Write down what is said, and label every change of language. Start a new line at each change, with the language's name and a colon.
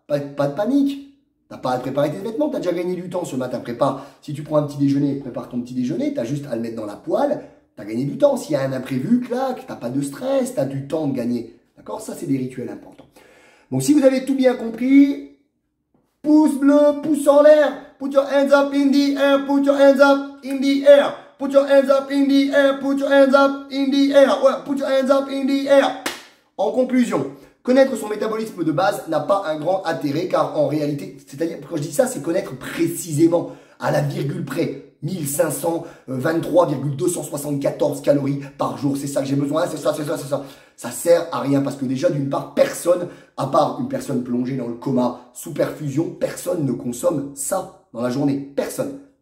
French: Pas de panique. T'as pas à préparer tes vêtements, t'as déjà gagné du temps ce matin. Prépare. Si tu prends un petit déjeuner, prépare ton petit déjeuner. T'as juste à le mettre dans la poêle. T'as gagné du temps. S'il y a un imprévu, clac, t'as pas de stress, t'as du temps de gagner. D'accord? Ça, c'est des rituels importants. Donc, si vous avez tout bien compris, pouce bleu, pouce en l'air.
English: Put your hands up in the air. Put your hands up in the air. Put your hands up in the air. Put your hands up in the air. Ouais, put your hands up in the air.
French: En conclusion, connaître son métabolisme de base n'a pas un grand intérêt car en réalité, c'est-à-dire quand je dis ça, c'est connaître précisément à la virgule près. 1523,274 calories par jour, c'est ça que j'ai besoin, c'est ça. Ça sert à rien parce que déjà d'une part, personne, à part une personne plongée dans le coma sous perfusion, personne ne consomme ça dans la journée. Personne.